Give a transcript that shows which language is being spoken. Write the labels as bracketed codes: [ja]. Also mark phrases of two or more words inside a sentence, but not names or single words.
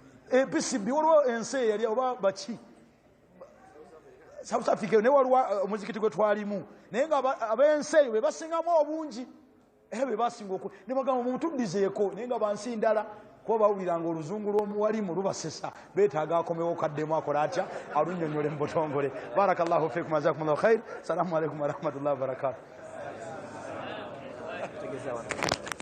[lg] PCB waliwo ensi yali oba baki South Africa ne waliwo omuzikiti gwe twalimu naye nga ab'ensi eyo be basingamu obungi be basinga ne bagamba mumutuddizeeko naye nga bansi ndala kuba bawuliranga oluzungu lw'omuwalimu lubasesa beetaaga akomewo kaddemu akola atya alunnyonnyole mu butongole. [ar] بارك الله فيكم جزاكم الله خير السلام عليكم ورحمة الله وبركاته.